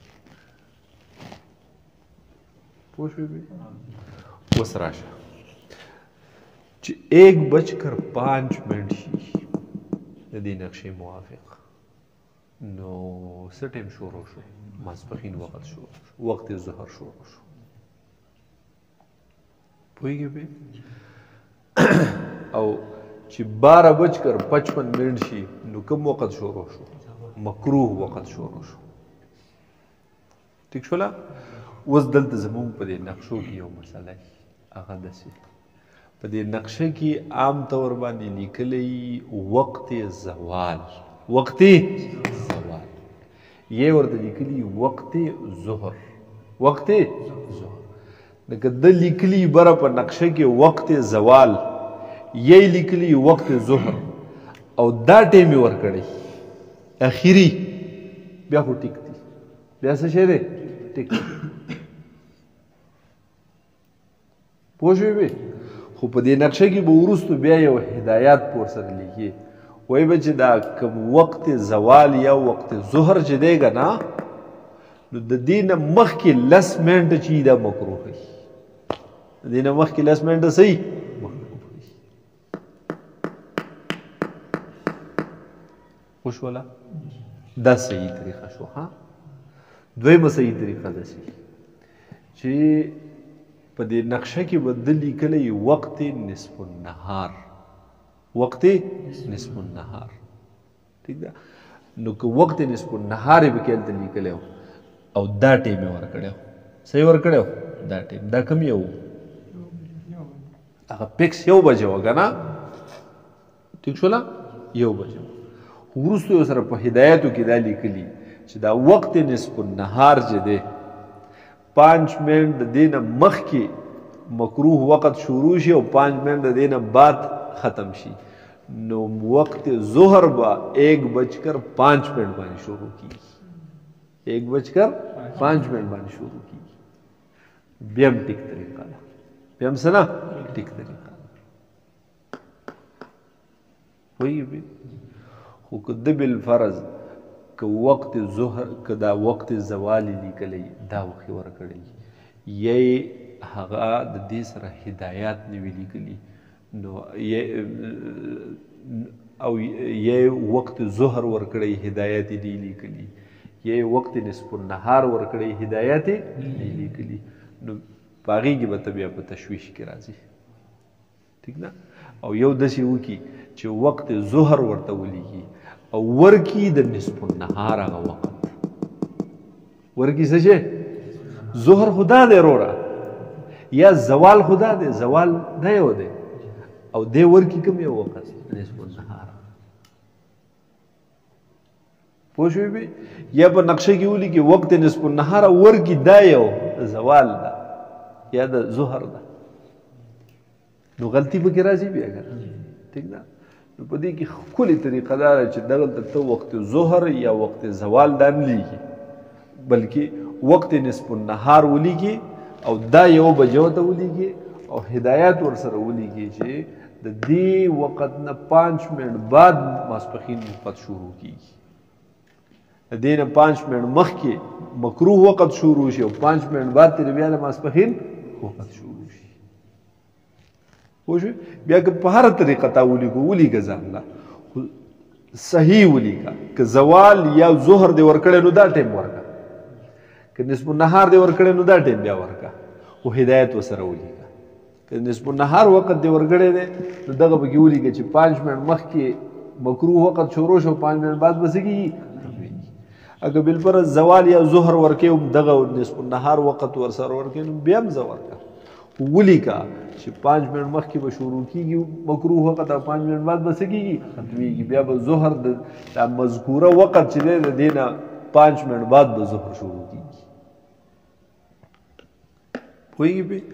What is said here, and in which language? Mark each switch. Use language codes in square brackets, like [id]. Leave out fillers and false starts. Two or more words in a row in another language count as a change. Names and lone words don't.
[ps] پوه شوې بې؟ اوس راشه چې 1:05 منټ شي د دې نقشې موافق نو څه ټایم شروع شو؟ ماسپښین وخت شروع شو وقت ظهر شروع شو. پوهېږې بې؟ او چې 12:55 منټ شي نو کوم وخت شروع شو؟ مکروه وخت شروع شو. ټیک شوله؟ اوس دلته زموږ په دې نقشو کې یو مسله هغه داسې په دې نقشه کې عام طور باندې لیکلی وقت زوال. وقت زوال یہ ورته لیکلی وقت ظهر. وقت ظهر لکه د لیکلی بره په نقشه کې وقت زوال یې لیکلی وقت ظهر او دا ټایم یې ورکړی اخري بیا خو ټیک دی بیا څه شی دی ټیک دی. پوه شوې بې؟ خو په دې نقشه کې به وروستو بیا یو هدایات په ورسره لیکي وایي به چې دا کوم وقت زوال یا وقت ظهر چې دی که نه نو د دې نه مخکې 10 منټه چې دا مکروه وي. د دې نه مخکې 10 منټه صحیح مکروه وي. خو شوله؟ دا صحیح طریقه شو. ها دویمه صحیح طریقه داسې چې په دې نقشه کې به ده لیکلی وقت نصف النهار. وقت نصف النهار ٹھیک ده نو که وقت نصف النهار به کې هلته لیکلی او دا ټایم یې ورکړی صحیح ورکړی دا ټایم دا کوم یو هغه فکس 1 بجه وه که نه ټیک شوله 1 بجه وروستو یې سره په هدایاتو کې دا لیکلي چې دا وقت نصف النهار چې دی 5 منټ د دې نه مخکې مکروه وقت شروع شي او 5 منټ د دې نه بعد ختم شي نو وقت ظهر به 1:05 منټ باندې شروع کیږي. 1:05 منټ باندې شروع کیږي. بیا هم ټیک طریقه ده. بیا هم څه نه ټیک طریقه ده. پوهېږې بې؟ خو که ده بالفرض که وقت ظهر که دا وقت زوال لیکلی دا وخت یې ورکړی یې هغه د دې سره هدایات نه وي لیکلي نو او یې وقت ظهر ورکړی هدایات یې دی لیکلي یې وقت نصف النهار ورکړی هدایات یې دی لیکلي نو په هغې کې به ته بیا په تشویش کې راځي. ټیک ده؟ او یو داسې وکړي چې وقت ظهر ورته ولیکي او ورکی د نصف النهار هغه وخت ورکی څه شی ظهر خدا دی وروره یا زوال خدا دی زوال دا یو دی او دی ورکی کوم یو وخت نصف النهار. پوه شوې بې؟ یا په نقشه کې ولیکي وقت نصف النهار ورکی دا یو زوال ده یا د ظهر ده نو غلطي پکې راځي بیا که ټیک ده نو په دې کې ښکلې طریقه دا ده چې دغلته ته وقت ظهر یا وقت زوال دا نه لیکي بلکې وقت نصف النهار ولیکي او دا 1 بجه ته ولیکي او هدایات ورسره ولیکي چې د دې وخت نه 5 منټ بعد ماسپښین وخت شروع کیږي. د دې نه 5 منټ مخکې مکروه وقت شروع شي او 5 منټ بعد ترې بیا د ماسپښین وقت شروع شي. پوه شوې؟ بیا که په هره طریقه تا ولیکو ولیکه ځان له صحیح ولیکه. که زوال یا ظهر دې ورکړی نو دا ټایم ورکړه، که نصف النهار دې ورکړی نو دا ټایم بیا ورکړه، خو هدایت ورسره ولیکه. که نصف النهار وخت دې ورکړی دی نو دغه پکې ولیکه چې 5 منټ مخکې مکروه وخت شروع شو 5 منټ بعد به څه کېږي. اگه بالفرض زوال یا ظهر ورکې دغه نصف النهار وخت ورسره ورکې نو بیا هم زه ورکړه، ولیکه چې 5 منټ مخکې به شروع کېږي مکروه وخت او 5 منټ بعد به څه کېږي ختمېږي. بیا به ظهر د مذکوره وخت چې دی د دې نه 5 منټ بعد به ظهر شروع کېږي. پوهېږي پې؟